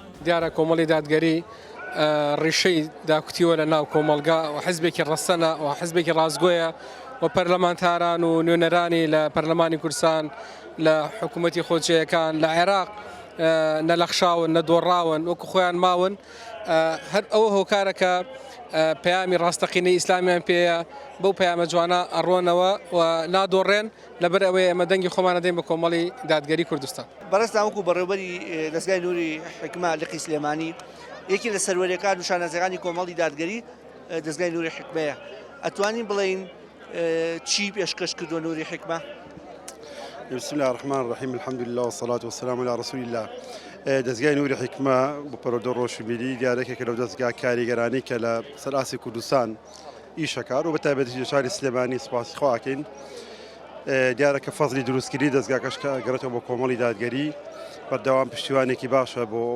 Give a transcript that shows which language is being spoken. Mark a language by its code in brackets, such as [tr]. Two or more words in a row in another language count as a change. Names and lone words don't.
[ckb] دیارە کۆمەڵی دادگەری ڕیشەی داکوتیوە لە ناو کۆمەلگا و حزبێکی ڕەسەنە و حزبێکی ڕازگۆیە و پەرلەمانتاران و نوێنەرانی لە پەرلەمانی کوردستان لە حکوومەتی خۆجیەکان لە عێراق نەلەخشاون نەدۆڕاون وەکو خۆیان ماون هەر ئەوە هۆکارەکە پەیامی ڕاستەقینەی ئیسلامیان پێەیە بەو پەیامە جوانە ئەڕۆنەوە و نادۆڕێن لەبەر ئەوەی ئەمە دەنگی خۆمانە دەین بە کۆمەڵی دادگەری کوردستان. بەڕێستان وەکو بەڕێوەبەری دەستگای نووری حکمە لقی سلێمانی یەکی لە سەروەریەکان و شانازەکانی کۆمەڵی دادگەری دەستگای نووری حکمەیە ئەتوانین بڵین چی پێشکەش کردووە نوری حکمە؟ [ar] بسم الله الرحمن الرحيم الحمد لله والصلاة والسلام على رسول الله [ckb] دەستگای نوری حکمە بۆ پەرۆدە ڕۆشنبیری دیارێکێکە لەو دەستگا کاریگەرانی کە لە سەراسی کوردستان ئیشەکار و بەتایبەتی شاری سلێمانی سپاسی خواکەین دیارە کە فەزلی دروستکردی دەستگاکەش گەڕێتەوە بۆ کۆمەڵی دادگەری بەردەوام پشتیوانێکی باشە بۆ ئەو